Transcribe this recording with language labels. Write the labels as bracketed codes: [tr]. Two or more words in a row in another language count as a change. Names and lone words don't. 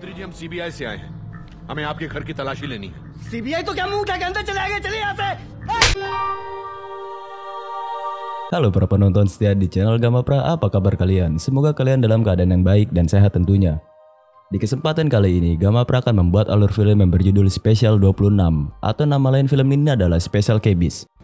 [hi] हम सीबीआई से आए हैं। हमें आपके घर की तलाशी लेनी है। सीबीआई तो क्या मुंह उठा के अंदर चले आएंगे, चलिए यहाँ से। [id] Halo para penonton setia di channel Gamapra, apa kabar kalian? Semoga kalian dalam keadaan yang baik dan sehat tentunya. Di kesempatan kali ini, Gamapra akan membuat alur film yang berjudul Special 26, atau nama lain film ini adalah Special Cabis.